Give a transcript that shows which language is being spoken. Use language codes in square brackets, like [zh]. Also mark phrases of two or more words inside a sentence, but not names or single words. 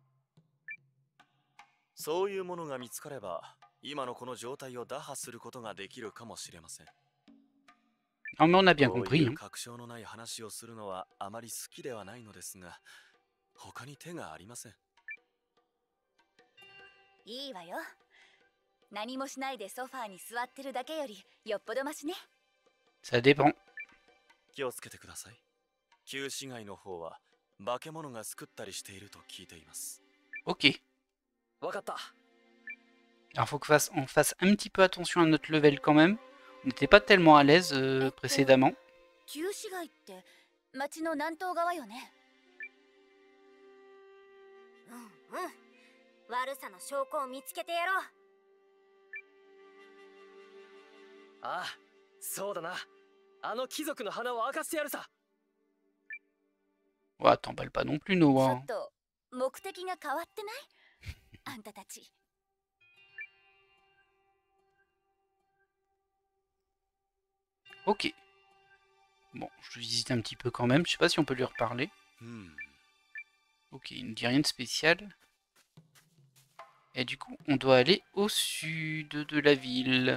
[ja] そういうものが見つかれば今のこの状態を打破することができるかもしれません。 [fr] Non, mais on a bien [ja] こう [fr] compris. [ja] いう [fr] Hein. [ja] 確証のない話をするのはあまり好きではないのですが、他に手がありません。いいわよ。何もしないでソファーに座ってるだけよりよっぽどマシね。 [fr] Ça dépend. [ja] 気をつけてください。旧市街の方は化け物が救ったりしていると聞いています。 Ok. わかった。 [fr] Alors faut on fasse un petit peu attention à notre level quand même. On n'était pas tellement à l'aise précédemment. [ja] 旧市街って町の南東側よね。悪さの証拠を見つけてやろう。ああ、そうだな。あの貴族の花を明かしてやるさ。 [fr] Ouais, t'emballes pas non plus, [ja] ちょ Noah. っと目的が変わってない？あんたたち。 [fr] Ok. Bon, je visite un petit peu quand même. Je sais pas si on peut lui reparler. Ok, il ne dit rien de spécial. Et du coup, on doit aller au sud de la ville.